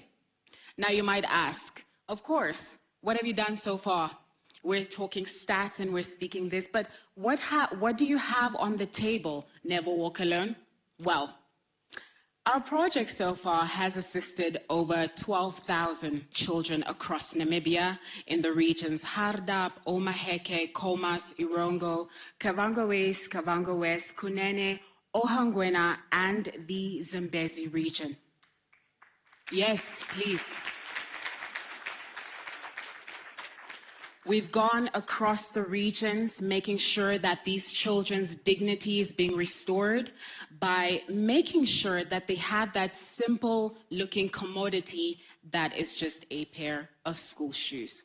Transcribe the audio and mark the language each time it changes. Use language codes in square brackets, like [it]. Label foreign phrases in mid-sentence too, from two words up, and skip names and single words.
[en] Now you might ask, of course, what have you done so far? We're talking stats and we're speaking this, but what do you have on the table, Never Walk Alone? Well, our project so far has assisted over 12,000 children across Namibia in the regions Hardap, Omaheke, Khomas, Irongo, Kavango East, Kavango West, Kunene, Ohangwena, and the Zambezi region. Yes, please. We've gone across the regions, making sure that these children's dignity is being restored by making sure that they have that simple-looking commodity that is just a pair of school shoes.